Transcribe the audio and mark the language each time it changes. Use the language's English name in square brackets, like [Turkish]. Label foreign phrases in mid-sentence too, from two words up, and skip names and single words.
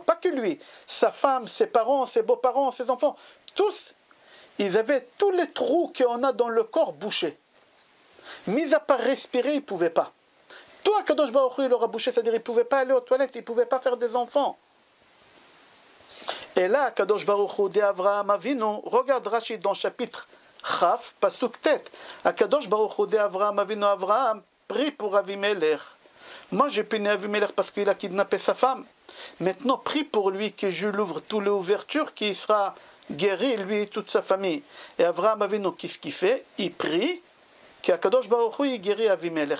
[French] Pas que lui, sa femme, ses parents, ses beaux-parents, ses enfants, tous, ils avaient tous les trous qu'on a dans le corps bouchés. Mis à part respirer, ils ne pouvaient pas. Tout Akadosh Baruch Hu il aura bouché, c'est-à-dire il ne pouvait pas aller aux toilettes, il ne pouvait pas faire des enfants. Et là, Kadosh Baruch Hu de Avraham Avinu, regarde Rachid dans chapitre Chaf, Pasuk Tet. Kadosh Baruch Hu de Avraham Avinu, Avraham prie pour Avimelech. Moi, j'ai puni Avimelech parce qu'il a kidnappé sa femme. Maintenant, prie pour lui que je l'ouvre toutes les ouvertures, qu'il sera guéri, lui et toute sa famille. Et Avraham Avinu, qu'est-ce qu'il fait? Il prie qu'Akadosh Baruch Hu il guérit Avimelech.